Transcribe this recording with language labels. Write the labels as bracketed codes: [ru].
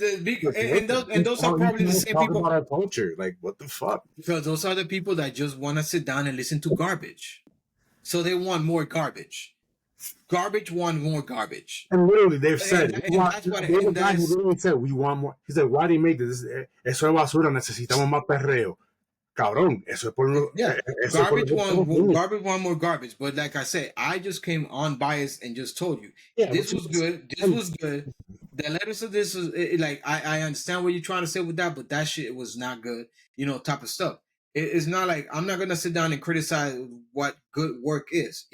[en] and those are probably the same people. About our culture, like what the fuck? Because those are the people that just want to sit down and listen to garbage, so they want more garbage. Garbage want more garbage. And literally, they've said, that's what he literally said, we want more. He said, why do you make this? [es] Eso es basura, necesitamos más perreo. Cabrón, eso es por lo... [en] Yeah, garbage want more garbage. But like I said, I just came unbiased and just told you, this was good. This was good. The letters of this is, like, I understand what you're trying to say with that, but that shit was not good, type of stuff. It's not like I'm not gonna sit down and criticize what good work is.